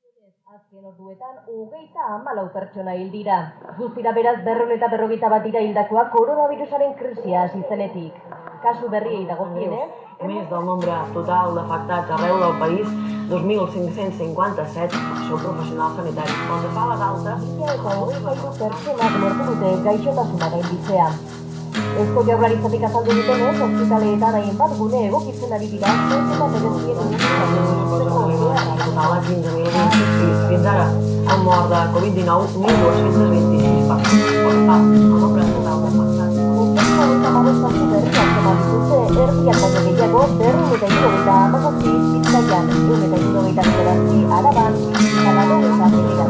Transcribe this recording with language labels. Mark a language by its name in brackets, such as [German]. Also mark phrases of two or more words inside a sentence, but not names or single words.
[Basque] Azken orduetan, 34 pertsona hil dira. Guztira beraz 251 dira hildakoak koronavirusaren krisia hasi zenetik. Kasu berriei dagokienez, [Catalan] Més del nombre total d'afectats arreu del país, 2.557 són professionals sanitaris. Pel que fa a les altes, [Basque] 23 pertsonak lortu dute gaixotasuna gainditzea. Eusko Jaurlaritzatik azaldu dutenez, ospitaleetan hainbat gune egokitzen ari dira, eta berezien [Catalan] total de 15.026. Fins ara han mort de Covid-19 1.226 persones. Pel que fa al nombre total d'afectats, [Basque] erdiak baino gehiago, 277 Bizkaian, 279 Araban, eta 90